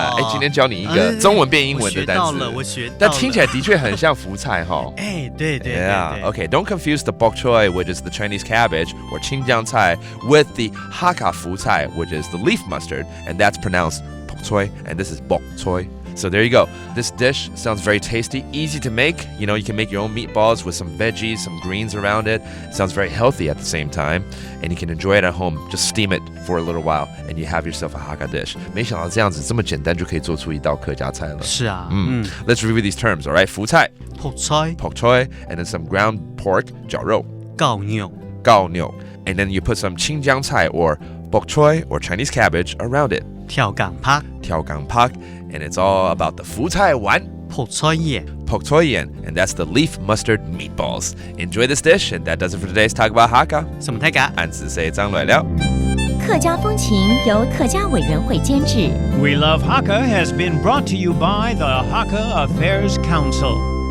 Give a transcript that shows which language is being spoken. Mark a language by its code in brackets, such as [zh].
[zh] 今天教你一个中文变英文的单词。我学到了。但听起来的确很像福菜哈。对。 [en] Okay, don't confuse the bok choy, which is the Chinese cabbage, or 青江菜 with the Hakka 福菜, which is the leaf mustard, and that's pronounced bok choy, and this is bok choy. So there you go. This dish sounds very tasty, easy to make. You know, you can make your own meatballs with some veggies, some greens around it. It sounds very healthy at the same time. And you can enjoy it at home. Just steam it for a little while, and you have yourself a Hakka dish. [zh] 没想到这样子这么简单就可以做出一道客家菜了。是啊。 [en] Let's review these terms, all right? [zh] 福菜朴菜 [en] bok choy, and then some ground pork 绞肉 [zh] 膏牛 [en] and then you put some 青江菜 or bok choy or Chinese cabbage around it. [zh] 跳港趴 [en] and it's all about the 福菜丸 [zh] 朴菜眼 [en] pak choy yan, and that's the leaf mustard meatballs. Enjoy this dish, and that does it for today's Talk About Hakka. [zh] 什么太嘎？按子say张来了。客家风情由客家委员会监制。 [en] We Love Hakka has been brought to you by the Hakka Affairs Council.